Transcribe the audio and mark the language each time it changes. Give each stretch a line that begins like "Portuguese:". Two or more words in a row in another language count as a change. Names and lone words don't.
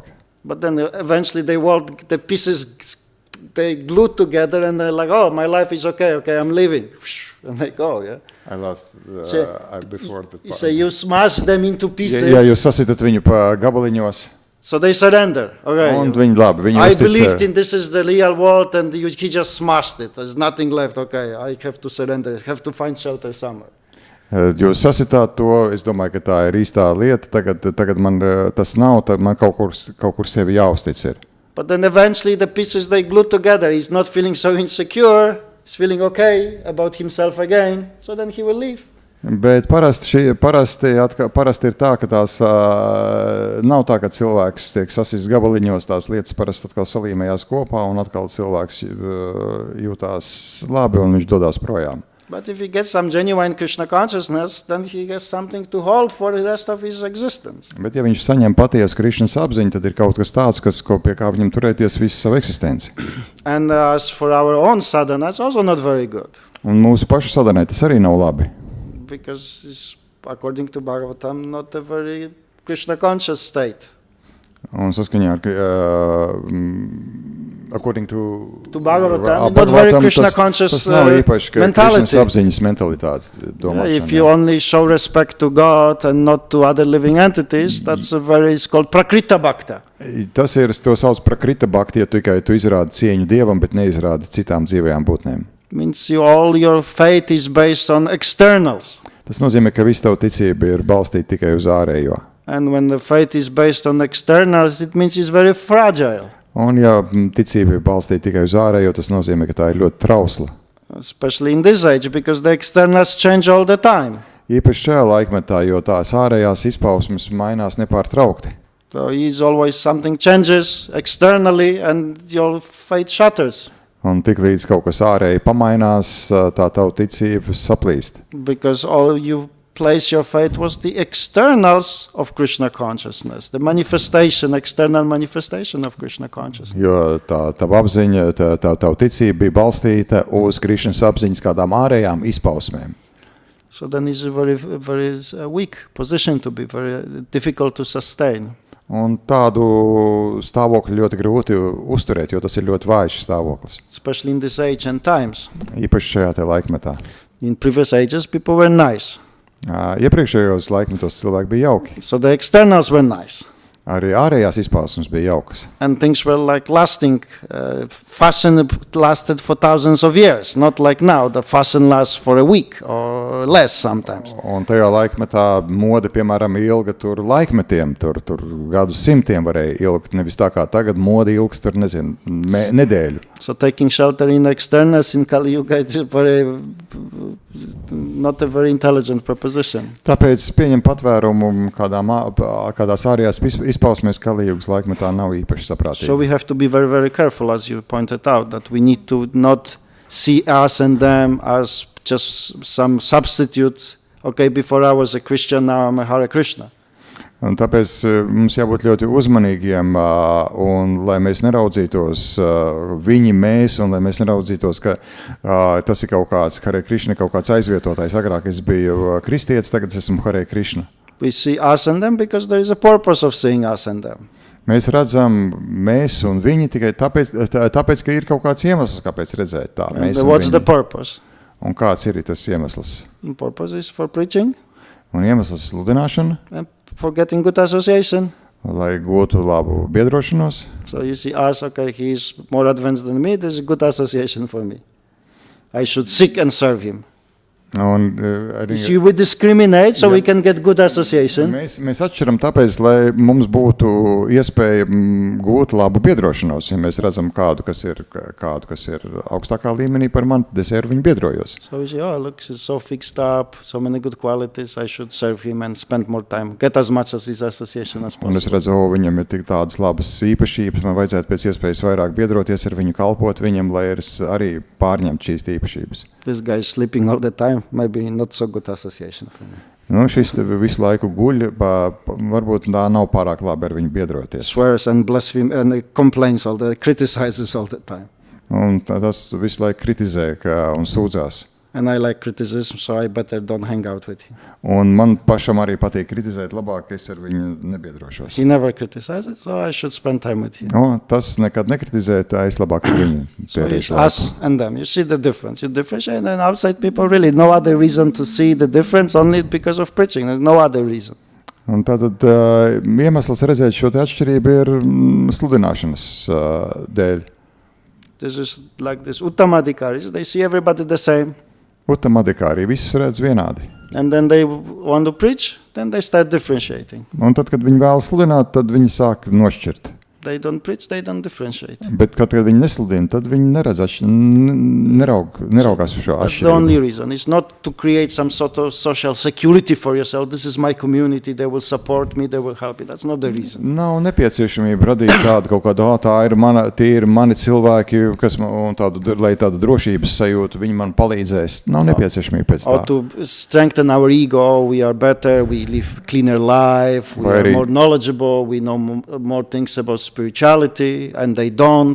English: But then eventually the pieces, they glue together and they're like, oh, my life is okay, I'm leaving. And they go, yeah. I lost before that. So you smash them into pieces.
Latvian: Ja jūs sasitat viņu pa gabaliņos,
English: So they surrender. Okay.
Latvian: un viņi labi, viņi
English: I
Latvian: uztic.
English: believed in this is the real world and he just smashed it. There's nothing left. Okay, I have to surrender. I have to find shelter somewhere.
Latvian: Jūs sasitāt to, es domāju, ka tā ir īstā lieta, tagad man tas nav, tad man kaut kur sevi jāuztic ir.
English: But then eventually the pieces, they glue together. He's not feeling so insecure. He's feeling okay about himself again. So then he will leave.
Latvian: Bet parasti ir tā, ka tās nav tā, ka cilvēks tiek sasists gabaliņos, tās lietas parasti atkal salīmējās kopā un atkal cilvēks jūtās labi un viņš dodās projām.
English: But if he gets some genuine Krishna consciousness, then he has something to hold for the rest of his existence.
Latvian: Bet ja viņš saņem patiesu Krišnas apziņu, tad ir kaut kas tāds, pie kā viņam turēties visu savu eksistenci.
English: And as for our own sadhana, it's also not very good.
Latvian: Un mūsu pašu sadanai tas arī nav labi.
English: Because it's, according to Bhagavatam, not a very Krishna conscious state.
Latvian: Un saskaņā ar
English: according to Bhagavatam, not very Krishna conscious
Latvian: tas nav īpaši, ka
English: mentality.
Latvian: Krišnas apziņas mentalitāte domāšana.
English: If you only show respect to God and not to other living entities, that's it's called
Sanskrit: prakrita bhakta.
Latvian: Tas ir, to sauc
Sanskrit: prakrita bhakti,
Latvian: ja tikai tu izrādi cieņu Dievam, bet neizrādi citām dzīvajām būtnēm.
English: Means all your faith is based on externals.
Latvian: Tas nozīmē, ka viss tavu ticība ir balstīta tikai uz ārējo.
English: And when the faith is based on externals, it means it's very fragile.
Latvian: Un ja ticība ir balstīta tikai uz ārējo, tas nozīmē, ka tā ir ļoti trausla.
English: Especially in this age, because the externals change all the time.
Latvian: Īpaši šajā laikmetā, jo tās ārējās izpausmes mainās nepārtraukti.
English: So always something changes externally and your faith shatters.
Latvian: Un tik līdz kaut kas ārēji pamainās, tā tavu ticība saplīst.
English: Because all you place your faith was the externals of Krishna consciousness, the external manifestation of Krishna consciousness.
Latvian: Jo tā tava apziņa, tavu ticība bija balstīta uz Krišnas apziņas kādām ārējām izpausmēm.
English: So then it's a very weak position to be, very difficult to sustain.
Latvian: Un tādu stāvokli ļoti grūti uzturēt, jo tas ir ļoti vājš stāvoklis.
English: Especially in this age and times.
Latvian: Īpaši šajā te laikmetā.
English: In previous ages, people were nice.
Latvian: Iepriekšējos laikmetos cilvēki bija jauki.
English: So the externals were nice.
Latvian: Arī ārējās izpausmes bija jaukas.
English: And things were like lasting. Fashion lasted for thousands of years, not like now. The fashion lasts for a week or less sometimes.
Latvian: Un tajā laikmetā mode, piemēram, ilga tur laikmetiem, tur gadu simtiem varēja ilgt, nevis tā kā tagad mode ilgs tur, nezinu, nedēļu.
English: So taking shelter in externals in Kali Yuga is not a very intelligent proposition.
Latvian: Tāpēc pieņem patvērumu kādās ārējās izpausmēs Kali Yugas laikmetā nav īpaši saprātīgi.
English: So we have to be very, very careful, as you pointed out, that we need to not see us and them as just some substitute. Okay, before I was a Christian, now I'm a Hare Krishna.
Latvian: Un tāpēc mums jābūt ļoti uzmanīgiem, un lai mēs neraudzītos viņi, mēs, un lai mēs neraudzītos, ka tas ir kaut kāds Hare Krishna, kaut kāds aizvietotājs. Agrāk es biju kristietis, tagad es esmu Hare Krishna.
English: We see us and them because there is a purpose of seeing us and them.
Latvian: Mēs redzam mēs un viņi tikai tāpēc, ka ir kaut kāds iemesls, kāpēc redzēt tā.
English: And
Latvian: Mēs un
English: what's the
Latvian: viņi.
English: purpose?
Latvian: Un kāds ir tas iemesls?
English: The purpose is for preaching
Latvian: Un iemesls ir sludināšana,
English: and for getting good association.
Latvian: lai gūtu labu biedrošanos.
English: So you see us, okay, he is more advanced than me, there's a good association for me. I should seek and serve him.
Latvian: Un,
English: You see, we discriminate so we can get good association.
Latvian: Mēs atšķiram tāpēc, lai mums būtu iespēja gūt labu biedrošanos. Ja mēs redzam kādu, kas ir augstākā līmenī par mani, tad es ar viņu biedrojos.
English: So we say, oh, look, he's so fixed up, so many good qualities, I should serve him and spend more time, get as much as his association as
Latvian: Un es
English: possible.
Latvian: redzu, viņam ir tik tādas labas īpašības, man vajadzētu pēc iespējas vairāk biedroties ar viņu, kalpot viņam, lai es arī pārņemtu šīs īpašības.
English: This guy is sleeping all the time, maybe not so good association for me.
Latvian: Nu, šis te visu laiku guļ, varbūt tā nav pārāk labi ar viņu biedroties.
English: Swears and blasphemes and complains criticizes all the time.
Latvian: Un tas visu laiku kritizē un sūdzās.
English: And I like criticism, so I better don't hang out with him.
Latvian: Un man pašam arī patīk kritizēt, labāk es ar viņu nebiedrošos.
English: He never criticizes, so I should spend time with him.
Latvian: Tas nekad nekritizē, tā es labāk ar viņu
English: So it's
Latvian: tērēšu laiku.
English: us and them. You see the difference. You differentiate, and outside people really no other reason to see the difference, only because of preaching. There's no other reason.
Latvian: Un tātad iemesls redzēt šo te atšķirību ir sludināšanas dēļ.
English: This is like this Uttamadhikaris. They see everybody the same.
Latvian: Uttamadhikāri visus redz vienādi.
English: And then they want to preach, then they start differentiating.
Latvian: Un tad, kad viņi vēlas sludināt, tad viņi sāk nošķirt.
English: They don't preach, they don't differentiate.
Latvian: Bet, kad viņi nesludina, tad viņi neredz neraugās uz šo
English: That's the
Latvian: atšķirību.
English: only reason. It's not to create some sort of social security for yourself. This is my community. They will support me. They will help me. That's not the reason.
Latvian: Nav nepieciešamība radīt tādu kaut kādu, tie ir mani cilvēki, kas man, lai tādu drošības sajūtu, viņi man palīdzēs. Nav nepieciešamība pēc
English: Or
Latvian: tā.
English: to strengthen our ego. We are better. We live cleaner life. We are Very- more knowledgeable. We know more things about spirituality, and they don't.